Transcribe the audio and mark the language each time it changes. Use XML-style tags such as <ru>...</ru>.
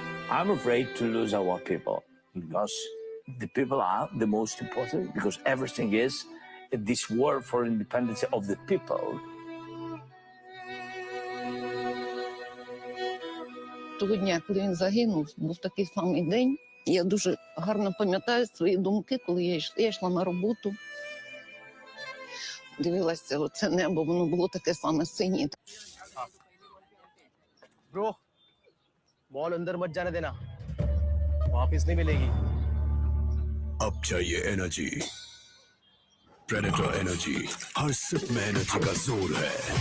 <en>I'm afraid to lose our people, because the people are the most important, because everything is this war for independence of the people.</en> <uk>Того дня, коли він загинув, був такий самий день. Я дуже гарно пам'ятаю свої думки, коли я йшла на роботу. Дивилася оце небо, воно було таке саме синє.</uk> <hi>Bro, ball अंदर मत जाने देना, वापस नहीं मिलेगी. अब चाहिए एनर्जी, प्रेडेटर एनर्जी. हर SIP में एनर्जी का जोर है.</hi>